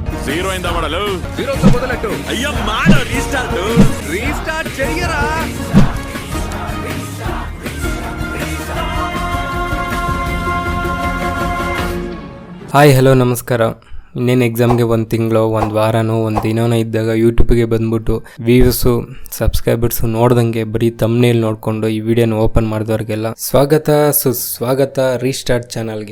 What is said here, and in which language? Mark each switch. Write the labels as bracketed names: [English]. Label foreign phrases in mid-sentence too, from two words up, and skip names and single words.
[Telugu] జీరో అయిందా వాడలు జీరోతో మొదలెట్టు. అయ్యో మాడ రీస్టార్ట్ రీస్టార్ట్ చెయ్యరా. [English] hi hello ನಮಸ್ಕಾರ. [Kannada] ಇನ್ನೇನು ಎಕ್ಸಾಮ್ಗೆ ಒಂದು ತಿಂಗಳು ಒಂದು ವಾರನೋ ಒಂದು ದಿನನೋ ಇದ್ದಾಗ ಯೂಟ್ಯೂಬ್ಗೆ ಬಂದ್ಬಿಟ್ಟು ವ್ಯೂಸು ಸಬ್ಸ್ಕ್ರೈಬರ್ಸು ನೋಡ್ದಂಗೆ ಬರೀ ತಮ್ನೇಲ್ ನೋಡಿಕೊಂಡು ಈ ವಿಡಿಯೋನ ಓಪನ್ ಮಾಡಿದವ್ರಿಗೆಲ್ಲ ಸುಸ್ವಾಗತ ರೀಸ್ಟಾರ್ಟ್ ಚಾನಲ್ಗೆ.